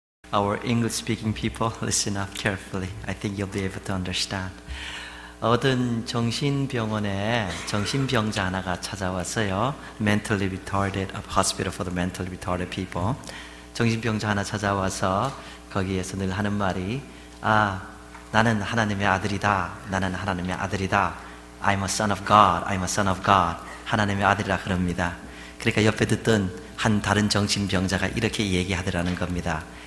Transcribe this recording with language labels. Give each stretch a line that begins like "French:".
English: Our English-speaking people, listen up carefully. I think you'll be able to understand.
Korean: 어떤 정신병원에 정신병자 하나가 찾아왔어요.
English: Mentally retarded, a hospital for the mentally retarded people.
Korean: 정신병자 하나 찾아와서 거기에서 늘 하는 말이 나는 하나님의 아들이다. 나는 하나님의 아들이다.
English: I'm a son of God. I'm a son of God.
Korean: 하나님의 아들이라 그럽니다. 그러니까 옆에 듣던 한 다른 정신병자가 이렇게 얘기하더라는 겁니다.